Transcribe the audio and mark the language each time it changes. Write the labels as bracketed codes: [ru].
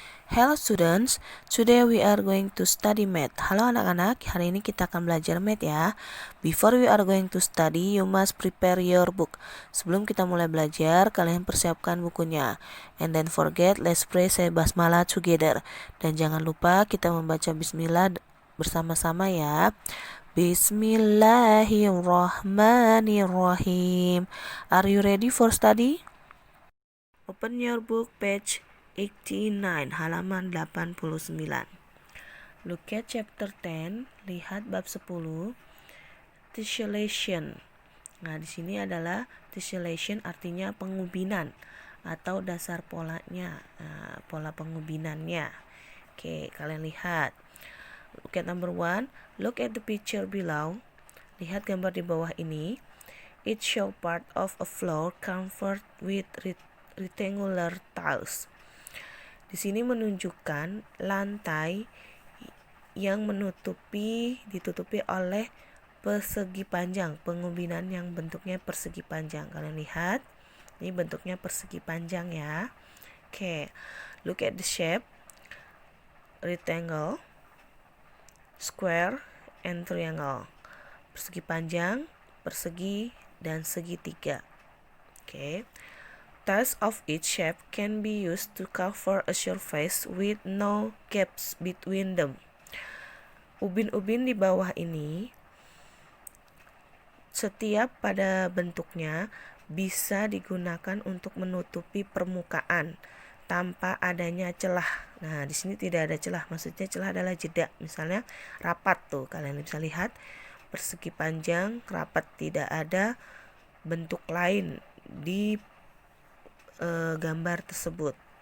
[en] Hello students, today we are going to study math. [id] Halo anak-anak, hari ini kita akan belajar math ya. [en] Before we are going to study, you must prepare your book. [id] Sebelum kita mulai belajar, kalian persiapkan bukunya. [en] And then forget, let's pray say basmalah together. [id] Dan jangan lupa kita membaca bismillah bersama-sama ya. [ar] Bismillahirrahmanirrahim. [en] Are you ready for study? Open your book page 89, [id] halaman 89. [en] Look at chapter 10, [id] lihat bab 10, [en] tessellation. [id] Nah, di sini adalah tessellation artinya pengubinan atau dasar polanya, pola pengubinannya. [en] Oke, [id] kalian lihat. [en] Look at number 1. Look at the picture below. [id] Lihat gambar di bawah ini. [en] It show part of a floor covered with rectangular tiles. [id] Di sini menunjukkan lantai yang ditutupi oleh persegi panjang, pengubinan yang bentuknya persegi panjang. Kalian lihat, ini bentuknya persegi panjang ya. [en] Oke, look at the shape. Rectangle, square, and triangle. [id] Persegi panjang, persegi, dan segitiga. Okay. [en] Tiles of each shape can be used to cover a surface with no gaps between them. [id] Ubin-ubin di bawah ini, setiap pada bentuknya bisa digunakan untuk menutupi permukaan tanpa adanya celah. Nah, di sini tidak ada celah, maksudnya celah adalah jeda. Misalnya rapat tuh, kalian bisa lihat persegi panjang, rapat, tidak ada bentuk lain di gambar tersebut.